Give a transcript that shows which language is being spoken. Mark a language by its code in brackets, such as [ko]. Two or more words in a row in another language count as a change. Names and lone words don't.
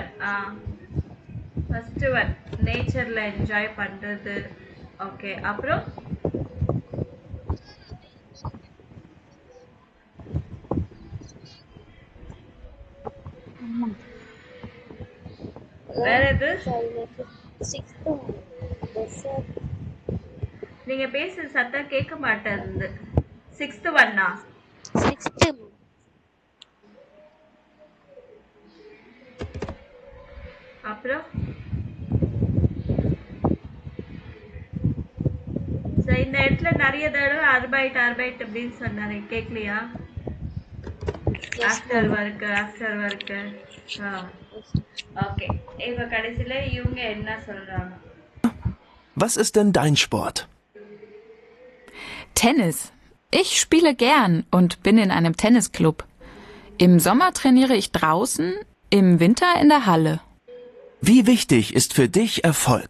[en] first one [ta] நேச்சர்ல என்ஜாய் பண்றது. ஓகே, அப்புறம் வேற எது? [en] Sixth one. Desert. [ta] நீங்க பேசுறது சத்தம் கேட்க மாட்டேங்குது. சிக்ஸ்த் ஒன்னா? [en] Sixth. [ta] அப்புறம் So, இந்த இடத்துல நிறைய தடவை அர்பைட் அப்படின்னு சொன்னாரு, கேட்கலையா? [en] after work. [ta] ஓகே, இப்ப கடைசியில இவங்க என்ன சொல்றாங்க? [de] Was ist denn dein Sport? Tennis. Ich spiele gern und bin in einem Tennisclub. Im Sommer trainiere ich draußen, im Winter in der Halle. Wie wichtig ist für dich Erfolg?